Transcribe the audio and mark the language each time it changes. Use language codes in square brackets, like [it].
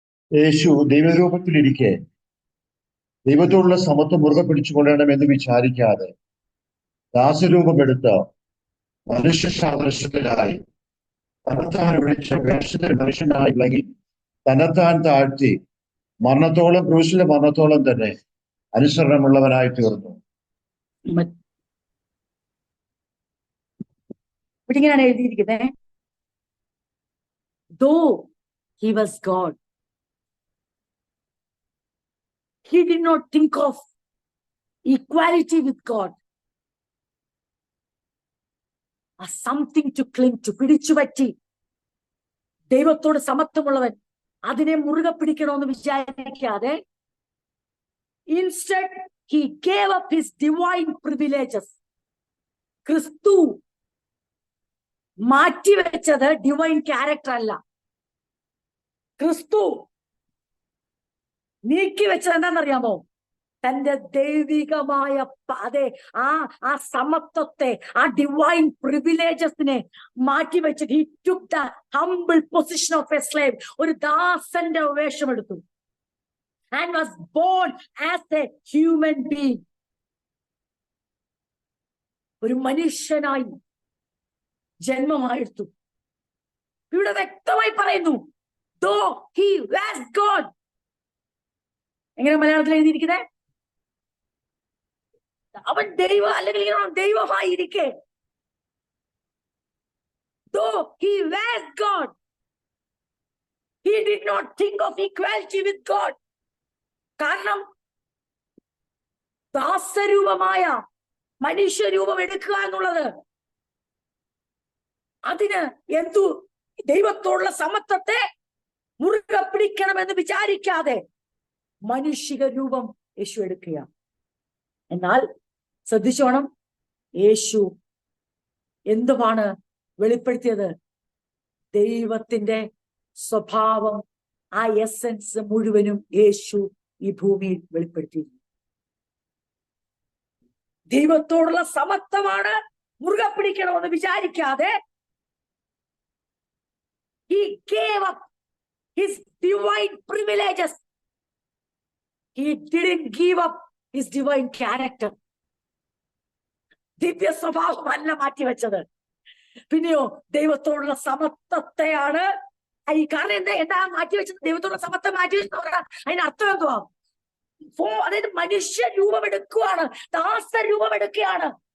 [ml] യേശു ദൈവരൂപത്തിലിരിക്കെ ദൈവത്തോടുള്ള സമത്വം മുറുകെ പിടിച്ചുകൊള്ളണമെന്ന് വിചാരിക്കാതെ ദാസരൂപമെടുത്ത് മനുഷ്യ സാദൃശ്യത്തിലായി തന്നെത്താൻ വിളിച്ച വേഷത്തിൽ മനുഷ്യനായി വിളങ്ങി തന്നെത്താൻ താഴ്ത്തി മരണത്തോളം, ക്രൂശിലെ മരണത്തോളം തന്നെ അനുസരണമുള്ളവനായി തീർന്നു. ഇങ്ങനെയാണ് എഴുതിയിരിക്കുന്നത്, [en] though he was God, he did not think of equality with God as something to cling to. [ml] പിടിച്ചു പറ്റി ദൈവത്തോട് സമത്വമുള്ളവൻ അതിനെ മുറുകെ പിടിക്കണമെന്ന് വിചാരിക്കാതെ [en] instead he gave up his divine privileges. [ml] ക്രിസ്തു മാറ്റിവെച്ചത് ഡിവൈൻ ക്യാരക്ടർ അല്ല. ക്രിസ്തു നീക്കി വെച്ചത് എന്താണെന്നറിയാമോ? തന്റെ ദൈവികമായ അതെ ആ സമത്വത്തെ, ആ divine പ്രിവിലേജസിനെ മാറ്റിവെച്ചിട്ട് [en] he took the humble position of a slave. [ml] ഒരു ദാസന്റെ വേഷമെടുത്തു. [en] And was born as a human being. [ml] ഒരു മനുഷ്യനായി ജന്മമായെടുത്തു. ഇവിടെ വ്യക്തമായി പറയുന്നു, [en] though he was God. [ml] എങ്ങനെ മലയാളത്തിൽ എഴുതിയിരിക്കുന്നത്? അവൻ അല്ലെങ്കിൽ ദൈവമായിരിക്കെ, [en] though he was God, he did not think of equality with God. [ml] കാരണം ദാസരൂപമായ മനുഷ്യരൂപം എടുക്കുക എന്നുള്ളത്, അതിന് എന്തു ദൈവത്തോടുള്ള സമത്വത്തെ മുറുകെ പിടിക്കണമെന്ന് വിചാരിക്കാതെ മനുഷ്യ രൂപം യേശു എടുക്കുക. എന്നാൽ ശ്രദ്ധിച്ചോണം, യേശു എന്തുമാണ് വെളിപ്പെടുത്തിയത്? ദൈവത്തിന്റെ സ്വഭാവം, ആ എസൻസ് മുഴുവനും യേശു ഈ ഭൂമിയിൽ വെളിപ്പെടുത്തി. ദൈവത്തോടുള്ള സമത്വമാണ് മുറുകെ പിടിക്കണമെന്ന് വിചാരിക്കാതെ [en] he gave up his divine privileges. He didn't give up his divine character. [ml] ദിവ്യ സ്വഭാവമല്ല മാറ്റിവെച്ചത്, പിന്നെയോ ദൈവത്തോടുള്ള സമത്വത്തെയാണ്. ഈ കാരണം എന്താ മാറ്റിവെച്ചത്? ദൈവത്തോടുള്ള സമത്വം മാറ്റിവെച്ചെന്ന് പറഞ്ഞാൽ അതിന് അർത്ഥം എന്തുവാ? അതായത് മനുഷ്യ രൂപം എടുക്കുകയാണ്, ദാസ രൂപം എടുക്കുകയാണ്.